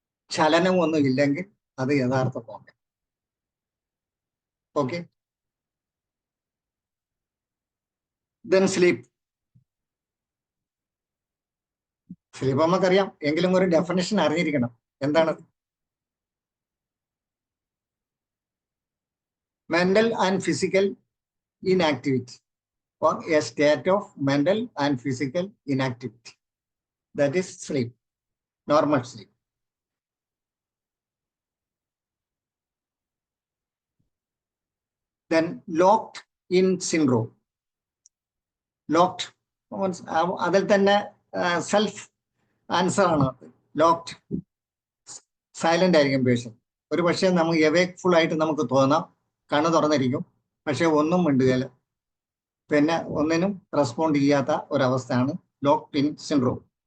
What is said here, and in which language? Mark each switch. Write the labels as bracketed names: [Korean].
[Malayalam] ചലനമൊന്നും ഇല്ലെങ്കിൽ അത് യഥാർത്ഥ comma. Okay. [English] Then sleep. [Malayalam] Sleep നമുക്കറിയാം, എങ്കിലും ഒരു ഡെഫിനിഷൻ അറിഞ്ഞിരിക്കണം. എന്താണ്? [English] Mental and physical inactivity or a state of mental and physical inactivity, that is sleep, normal sleep. Then locked in syndrome. [Malayalam] Locked അതിൽ തന്നെ സെൽഫ് ആൻസർ ആണ്. ലോക്ക്ഡ് സൈലന്റ് ആയിരിക്കും patient. ഒരു പക്ഷേ നമുക്ക് എവേക്ക്ഫുൾ ആയിട്ട് നമുക്ക് തോന്നാം, കണ്ണ് തുറന്നിരിക്കും, പക്ഷെ ഒന്നും മിണ്ടുകയില്ല, പിന്നെ ഒന്നിനും റെസ്പോണ്ട് ചെയ്യാത്ത ഒരവസ്ഥയാണ് ലോക്ക്ഡ് ഇൻ സിൻഡ്രോം.